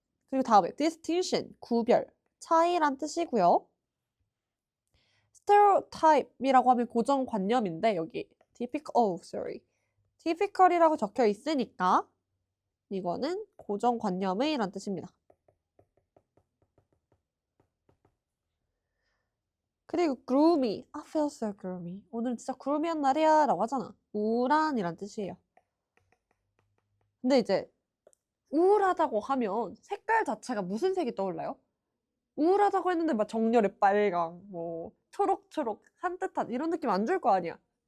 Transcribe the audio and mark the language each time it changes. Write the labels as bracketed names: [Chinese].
[Korean] 그리고 다음에 distinction, 구별, 차이란 뜻이고요. stereotype이라고 하면 고정관념인데 여기 typical이라고 적혀 있으니까 이거는 고정관념의 란 뜻입니다. 그리고 [English] gloomy, I feel so gloomy. [Korean] 오늘 진짜 gloomy한 날이야 라고 하잖아. 우울한이란 뜻이에요. 근데 이제 우울하다고 하면 색깔 자체가 무슨 색이 떠올라요? 우울하다고 했는데 막 정렬의 빨강, 뭐 초록초록 산뜻한 이런 느낌 안 줄 거 아니야.